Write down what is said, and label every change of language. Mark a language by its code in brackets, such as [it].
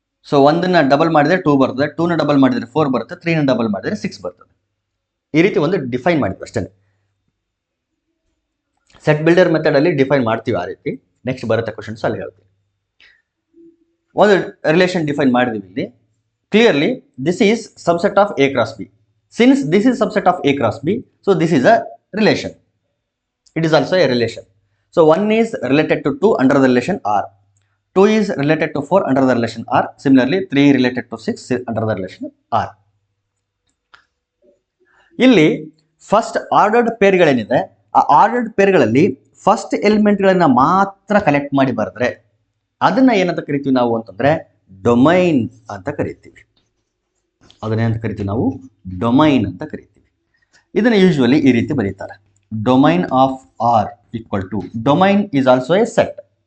[kn] So ಒಂದನ್ನ double ಮಾಡಿದರೆ 2 ಬರ್ತದೆ, 2ನ ಡಬಲ್ ಮಾಡಿದರೆ 4 ಬರುತ್ತೆ, 3ನ ಡಬಲ್ ಮಾಡಿದರೆ 6 ಬರ್ತದೆ. ಈ ರೀತಿ ಒಂದು ಡಿಫೈನ್ ಮಾಡಿದ್ವಿ ಅಷ್ಟೇ. ಸೆಟ್ ಬಿಲ್ಡರ್ ಮೆಥಡ್ ಅಲ್ಲಿ ಡಿಫೈನ್ ಮಾಡ್ತೀವಿ ಆ ರೀತಿ. ನೆಕ್ಸ್ಟ್ ಬರುತ್ತೆ ಕ್ವಶನ್ಸ್, ಅಲ್ಲಿ ಹೇಳ್ತೀವಿ. ಒಂದು ರಿಲೇಷನ್ ಡಿಫೈನ್ ಮಾಡಿದೀವಿ ಇಲ್ಲಿ. [en] Clearly this is subset of A cross B. Since this is subset of A cross B, so this is a relation. It is also a relation. So 1 is related to 2 under the relation R. 2 is related to 4 under the relation R. Similarly 3 related to 6 under the relation R. [kn] ಇಲ್ಲಿ first ordered ಪೇರ್ಗಳೇನಿದೆ, ಆ ordered ಪೇರ್ಗಳಲ್ಲಿ first ಎಲಿಮೆಂಟ್ಗಳನ್ನ ಮಾತ್ರ collect ಮಾಡಿ ಬರೆದ್ರೆ ಅದನ್ನ ಏನಂತ ಕರಿತೀವಿ ನಾವು ಅಂತಂದ್ರೆ ಡೊಮೈನ್ ಅಂತ ಕರಿತೀವಿ. ಅದನ್ನೇನಂತ ಕರಿತೀವಿ ನಾವು ಡೊಮೈನ್ ಅಂತ ಕರಿತೀವಿ. ಇದನ್ನ ಯೂಶುವಲಿ ಈ ರೀತಿ ಬರೀತಾರೆ, [en] Domain of R equal to, domain is also a set.